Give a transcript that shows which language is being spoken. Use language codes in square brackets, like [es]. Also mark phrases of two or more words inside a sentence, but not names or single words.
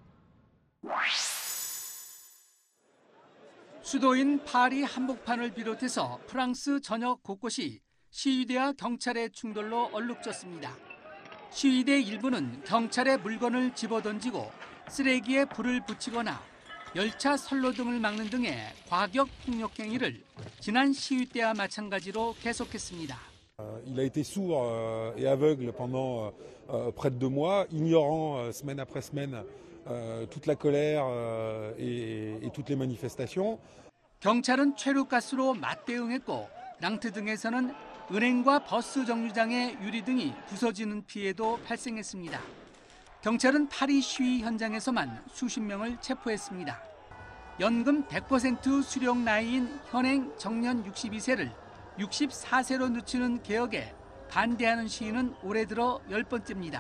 [ko] 수도인 파리 한복판을 비롯해서 프랑스 전역 곳곳이 시위대와 경찰의 충돌로 얼룩졌습니다. 시위대 일부는 경찰에 물건을 집어던지고 쓰레기에 불을 붙이거나 열차 선로 등을 막는 등의 과격 폭력 행위를 지난 시위 때와 마찬가지로 계속했습니다. [fr] Il a été sourd et aveugle pendant près de 2 mois, ignorant semaine après semaine toute la colère et toutes les manifestations. [ko] 경찰은 최루가스로 맞대응했고 랑트 등에서는 은행과 버스 정류장의 유리 등이 부서지는 피해도 발생했습니다. 경찰은 파리 시위 현장에서만 수십 명을 체포했습니다. 연금 100% 수령 나이인 현행 정년 62세를 64세로 늦추는 개혁에 반대하는 시위는 올해 들어 10번째입니다.